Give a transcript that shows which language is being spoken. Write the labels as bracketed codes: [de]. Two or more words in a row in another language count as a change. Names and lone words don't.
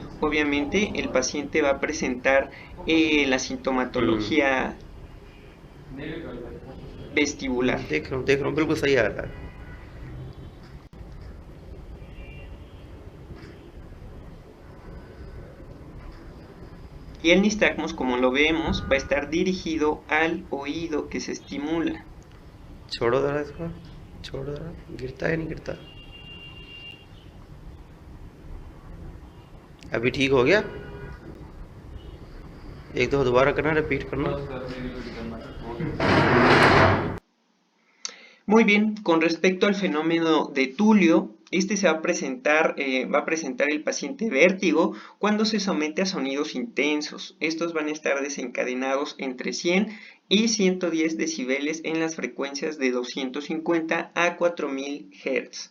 [es] Obviamente el paciente va a presentar la sintomatología vestibular. Y el nistagmos, como lo vemos, va a estar dirigido al oído que se estimula. [hi] छोड़ो जरा इसको, छोड़ो जरा, गिरता है नहीं गिरता? अभी ठीक हो गया? एक दफा दोबारा करना, रिपीट करना. [es] Muy bien, con respecto al fenómeno de Tulio, este se va a presentar el paciente vértigo cuando se somete a sonidos intensos. Estos van a estar desencadenados entre 100 y 110 decibeles en las frecuencias de 250 a 4000 Hz.